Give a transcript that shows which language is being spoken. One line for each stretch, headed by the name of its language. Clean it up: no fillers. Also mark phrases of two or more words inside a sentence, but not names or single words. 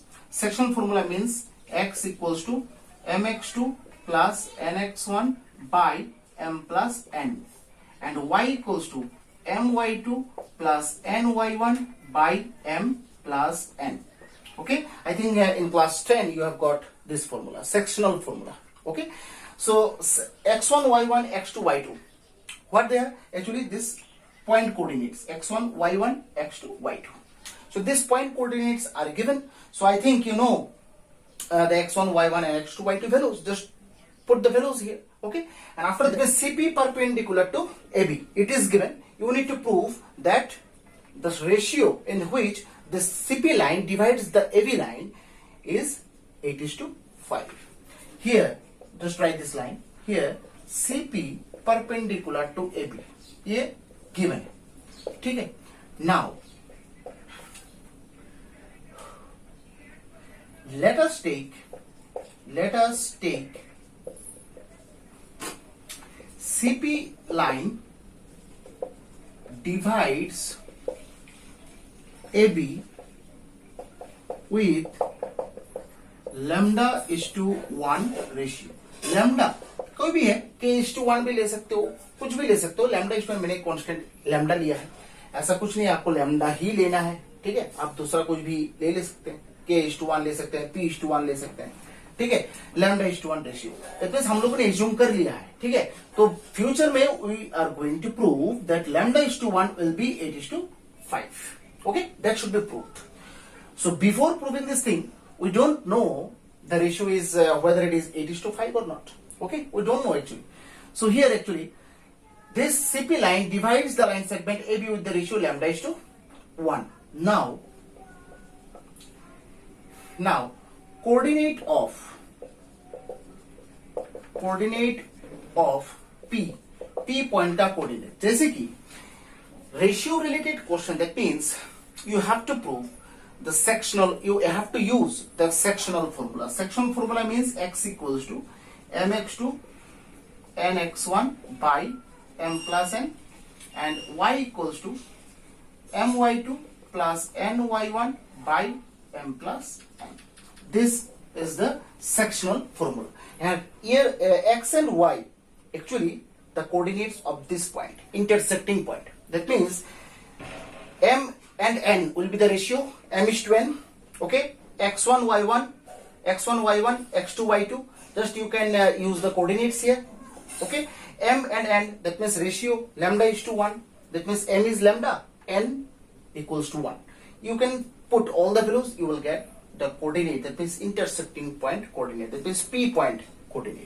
English: Sectional formula means x equals to mx2 plus nx1 by m plus n, and y equals to my2 plus ny1 by m plus n. Okay, I think in class 10 you have got this formula, sectional formula. Okay, so x1 y1 x2 y2, what they are actually this point coordinates, x1 y1 x2 y2. So these point coordinates are given. So I think you know the x1 y1 and x2 y2 values. Just put the values here. Okay, and after that CP perpendicular to AB, it is given. You need to prove that the ratio in which the CP line divides the AB line is 8:5. Here, just write this line. Here, CP perpendicular to AB.
Hindi: ये given है, ठीक है. Now, let us take CP line divides AB with lambda is to 1 ratio. लैम्डा कोई भी है, k:1 भी ले सकते हो, कुछ भी ले सकते हो. लैम्डा इसमें मैंने कांस्टेंट लैम्डा लिया है, ऐसा कुछ नहीं आपको लैम्डा ही लेना है, ठीक है. आप दूसरा कुछ भी ले सकते हैं, k:1 ले सकते हैं, p:1 ले सकते हैं, ठीक है. λ:1 रेशियो,
English: that means
Hindi: हम लोगों ने एज्यूम कर लिया है, ठीक है.
English: तो फ्यूचर में we are going to prove that λ:1 will be 8:5. okay, that should be proved. So before proving this thing, we don't know the ratio is whether it is 8:5 or not. Okay, we don't know actually. So here actually, this CP line divides the line segment AB with the ratio λ:1. Now, coordinate of P point का coordinate.
Hindi: जैसे कि
English: ratio related question, that means you have to prove the sectional, you have to use the sectional formula. Sectional formula means x equals to mx2 nx1 by m plus n, and y equals to my2 plus ny1 by m plus n. This is the sectional formula. And here x and y actually the coordinates of this point, intersecting point. That means m and n will be the ratio m:n. Okay, x1 y1, x2 y2. Just you can use the coordinates here. Okay, m and n, that means ratio λ:1. That means m is lambda, n equals to 1. You can put all the values, you will get the coordinate, that means intersecting point coordinate, that means P point coordinate.